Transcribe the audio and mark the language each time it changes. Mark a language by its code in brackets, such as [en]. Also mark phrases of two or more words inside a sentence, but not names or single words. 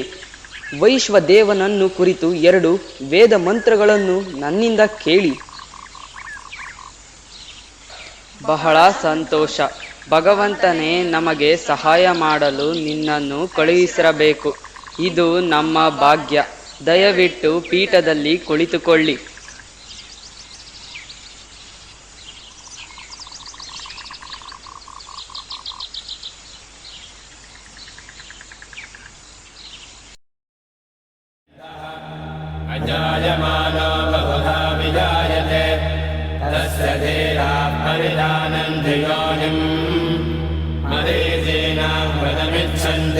[kn] ವೈಶ್ವದೇವನನ್ನು ಕುರಿತು 2 ವೇದ ಮಂತ್ರಗಳನ್ನು ನನ್ನಿಂದ ಕೇಳಿ. ಬಹಳ ಸಂತೋಷ. ಭಗವಂತನೇ ನಮಗೆ ಸಹಾಯ ಮಾಡಲು ನಿನ್ನನ್ನು ಕಳುಹಿಸಿರಬೇಕು. ಇದು ನಮ್ಮ ಭಾಗ್ಯ. ದಯವಿಟ್ಟು ಪೀಠದಲ್ಲಿ ಕುಳಿತುಕೊಳ್ಳಿ. [sa] अजायमानो बहुधा विजायते तस्य धीराः परिजानन्ति योनिम् मरीचीनां वदमिच्छन्ति